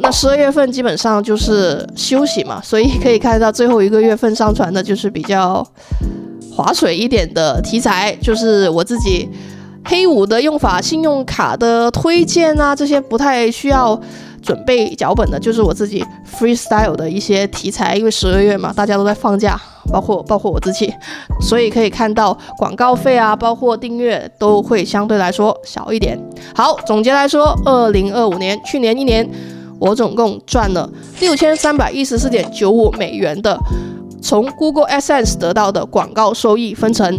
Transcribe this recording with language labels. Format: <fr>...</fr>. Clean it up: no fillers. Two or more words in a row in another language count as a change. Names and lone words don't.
<zh>那12月份基本上就是休息嘛，所以可以看到最後一個月份上傳的就是比較划水一點的題材，就是我自己黑五的用法、信用卡的推薦啊，這些不太需要準備腳本的，就是我自己 freestyle 的一些題材。因為12月嘛，大家都在放假，包括我自己，所以可以看到廣告費啊，包括訂閱都會相對來說小一點。好，總結來說，2025年去年1年，我總共賺了6314.95美元的從 Google AdSense 得到的廣告收益分成。</zh>